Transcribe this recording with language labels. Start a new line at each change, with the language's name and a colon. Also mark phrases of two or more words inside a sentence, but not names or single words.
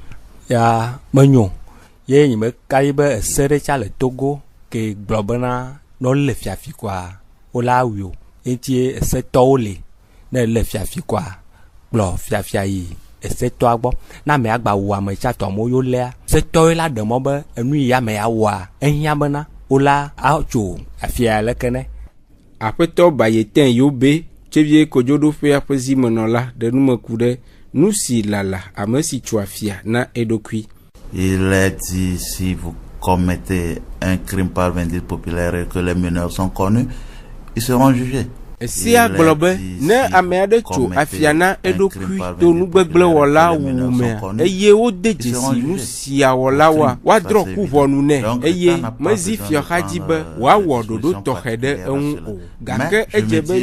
Ewe: ya menyo ye nye meka yi be ese ɖe tsã le Togo ke gblɔ bena ne le fiafi kwa wola wui o enti esetɔwo le ne le fiafi kwa kplɔ fiafia yi esetɔa gbɔ na ame agba wu ame tsatɔ mo yo lea setɔwo la ɖe mɔ be enu yi ame ya wɔa ehiã bena wola atso afia leke ne. Aƒetɔ Bayeten Yobe tsevie kodzoɖoƒea ƒe zimenɔla ɖe nume ku ɖe nu si lala ame si tso afia na eɖokui.
French: Il est dit si vous commettez un crime par vindicte populaire et que les meneurs sont connus, ils seront jugés.
Ewe: Esia gblɔ be ne ame aɖe tso afia na eɖokui to nugbegblẽwɔla wumea eye wode dzesi nu sia wɔla wa woadrɔ ku ʋɔnu nɛ eye mezi fiɔxadzi be woawɔ ɖoɖo tɔxɛ ɖe eŋu o gake edze be